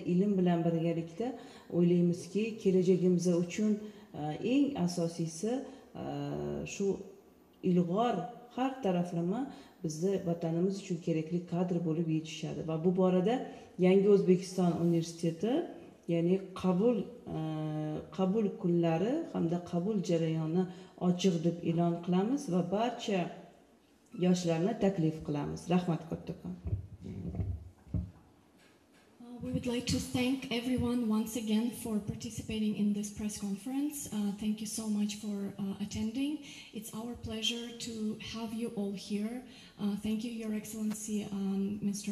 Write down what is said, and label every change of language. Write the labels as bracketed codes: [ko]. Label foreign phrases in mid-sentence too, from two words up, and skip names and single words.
[uz] ilm bilan birgalikda o'ylaymizki, kelajagimiz uchun eng asosiysi shu ilg'or har taraflama bizni vatanimiz uchun kerakli kadr bo'lib yetishadi va bu borada Yangi O'zbekiston Universiteti ya'ni qabul kunlari hamda qabul jarayoni ochiq deb e'lon qilamiz va barcha yoshlarni taklif qilamiz. Rahmat kattakon. [en] We would like to thank everyone once again for participating in this press conference. Thank you so much for attending. It's our pleasure to have you all here. Thank you, Your Excellency, Mr.